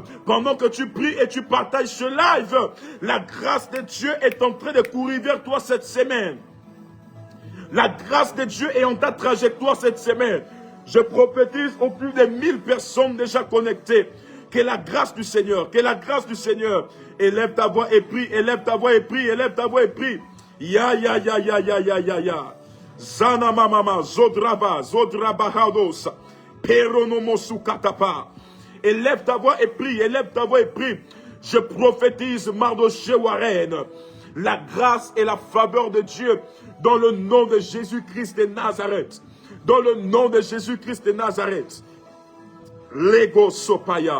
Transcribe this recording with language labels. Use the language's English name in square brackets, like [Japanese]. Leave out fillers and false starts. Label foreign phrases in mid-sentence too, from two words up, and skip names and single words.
[French] Pendant que tu pries et tu partages ce live, la grâce de Dieu est en train de courir vers toi cette semaine. La grâce de Dieu est en ta trajectoire cette semaine. Je prophétise au plus de 1000 personnes déjà connectées. Que la grâce du Seigneur, que la grâce du Seigneur. Élève ta voix et prie, élève ta voix et prie, élève ta voix et prie. Ya, ya, ya, ya, ya, ya, ya, ya. Zana mama, zodraba, zodrabahados, peronomosu katapa. Élève ta voix et prie, élève ta voix et prie. Je prophétise Mardoché Warren, la grâce et la faveur de Dieu dans le nom de Jésus-Christ de Nazareth. Dans le nom de Jésus-Christ de Nazareth. Lego Sopaya.